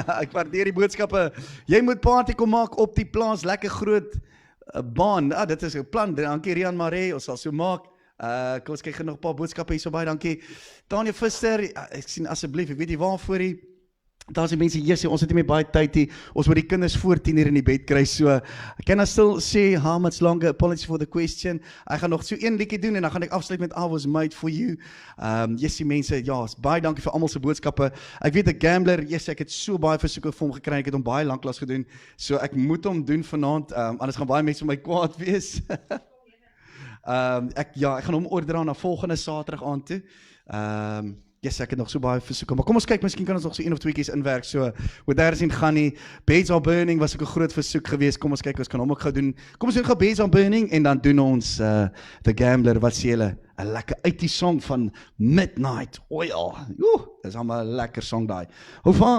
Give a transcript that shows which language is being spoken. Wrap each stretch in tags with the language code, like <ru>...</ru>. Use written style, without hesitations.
<af>Ek waardeer die boodskappe. Jy moet party kom maak op die plaas, lekker groot baan. Dit is 'n plan. Dankie Rian Maree, ons sal so maak. Kom ons kyk nog 'n paar boodskappe hier so baie. Dankie. Tanya Visser, ek sien asseblief, ek weet nie waarvoor nie. Daar's die mense hier sê ons het nie meer baie tyd hier. Ons moet die kinders voor 10:00 in die bed kry.</af> <en>So can I still say how much longer? Apologies for the question.</en> <af>Ek gaan nog so een liedjie doen en dan gaan ek afsluit met I Was Made For You. Yes, die mense, ja, baie dankie vir almal se boodskappe. Ek weet 'n gambler, yes, ek het so baie versoeke vir hom gekry. Ek het hom baie lanklaas gedoen. So ek moet hom doen vanaand. Anders gaan baie mense vir my kwaad wees. Ek gaan hom oordra na volgende Saterdag aand toe. Yes, ek het nog so baie versoeke, maar kom ons kyk, miskien kan ons nog so 1 of 2 keer inwerk, so, wat daar is in gaan nie, Beds Are Burning was ook 'n groot versoek geweest, kom ons kyk, ons kan hom ook gou doen, kom ons doen gou Beds Are Burning, en dan doen ons, The Gambler, wat sê julle, 'n lekker 80s song van Midnight Oil, dis allemaal 'n lekker song daai, hou</af>